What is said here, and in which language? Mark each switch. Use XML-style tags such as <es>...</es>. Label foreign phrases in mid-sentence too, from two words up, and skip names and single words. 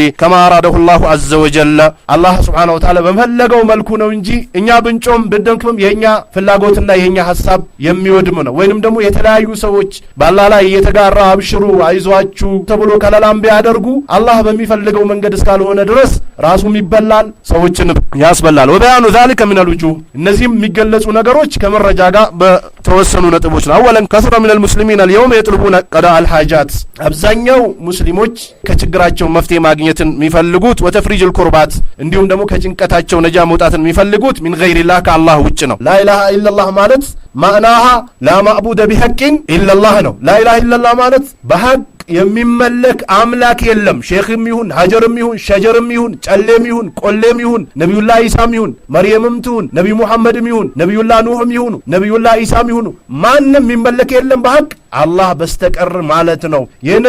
<ar>كما أراده الله عز وجل</ar> <am>አላህ</am> <ar>سبحانه وتعالى</ar> <am>በፈለገው መልኩ ነው እንጂ እኛ ብንጮም ብንደንክም የኛ ፍላጎትና የኛ ሐሳብ የሚወድም ነው። ወይንም ደግሞ የተለያዩ ሰዎች በአላህ ላይ እየተጋራ አብሽሩ አይዟችሁ ተብሎ ከለላም ቢያደርጉ አላህ በሚፈልገው መንገድ እስካልሆነ ድረስ ራሱም ይበላል፣ ሰዎችን ያስበላል።</am> <ar>وبيان ذلك من الوجوه</ar> <am>እነዚህም የሚገለጹ ነገሮች ከማ ከመረጃ ጋር በተወሰኑ ነጥቦች ነው።</am> <ar>أولا كثير من المسلمين اليوم يطلبون قضاء الحاجات</ar> <am>አብዛኛው ሙስሊሞች ከችግራቸው መፍትሄ ማግኘትን የሚፈልጉት</am> <ar>وتفريج الكربات</ar> <am>እንዲሁም ደግሞ ከጭንቀታቸው ነጃ መውጣትን የሚፈልጉት</am> <ar>من غير</ar> <am>الله ከአላህ ውጭ ነው።</am> <ar>لا اله الا الله</ar> <am>ማለት</am> <ar>معناها لا معبود بحق الا الله</ar> <am>ነው።</am> <ar>لا اله الا الله</ar> <am>ማለት በሐቅ የሚመለክ አምላክ የለም። ሼኽም ይሁን ሀጀርም ይሁን ሸጀርም ይሁን ጨሌም ይሁን ቆሌም ይሁን ነቢዩላህ ኢሳም ይሁን መርየምም ትሁን ነቢዩ ሙሐመድም ይሁን ነቢዩላህ ኑህም ይሁኑ ነቢዩላህ ኢሳም ይሁኑ ማንም የሚመለክ የለም በሐቅ አላህ በስተቀር ማለት ነው። ይህንን</am>